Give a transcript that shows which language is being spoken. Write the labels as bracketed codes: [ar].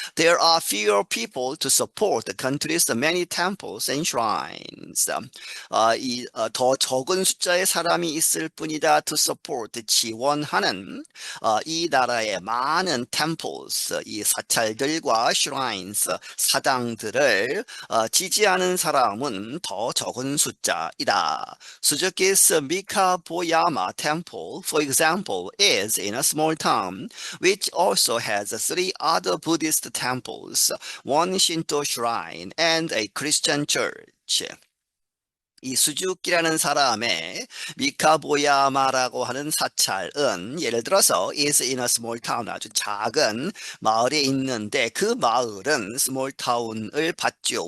[en] There are fewer people to support the country's many temples and shrines. [ko] 더 적은 숫자의 사람이 있을 뿐이다 [en] to support [ko] 지원하는 이 나라의 많은 temples 이 사찰들과 shrines 사당들을 지지하는 사람은 더 적은 숫자이다. [en] Suzuki's Mikaboyama Temple, for example, is in a small town which also has three other Buddhist temples, one Shinto shrine, and a Christian church. [ko] 이 수주키라는 사람의 미카보야마라고 하는 사찰은 예를 들어서 [en] is in a small town [ko] 아주 작은 마을에 있는데 그 마을은 스몰 타운을 받죠.